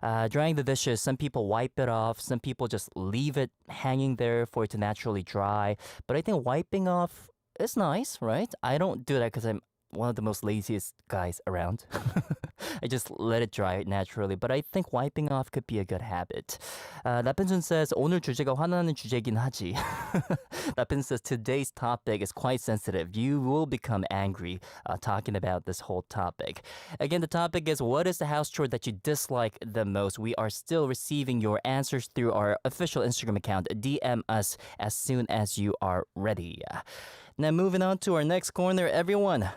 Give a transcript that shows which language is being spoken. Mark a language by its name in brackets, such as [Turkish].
[English] Drying the dishes, some people wipe it off, some people just leave it hanging there for it to naturally dry. But I think wiping off is nice, right? I don't do that because I'm one of the most laziest guys around. I just let it dry naturally. But I think wiping off could be a good habit. [Korean] 나쁜순 [English] says, [Korean] 오늘 주제가 화나는 주제긴 하지. [English] 나쁜 says, today's topic is quite sensitive. You will become angry talking about this whole topic. Again, the topic is, what is the house chore that you dislike the most? We are still receiving your answers through our official Instagram account. DM us as soon as you are ready. Now, moving on to our next corner, everyone.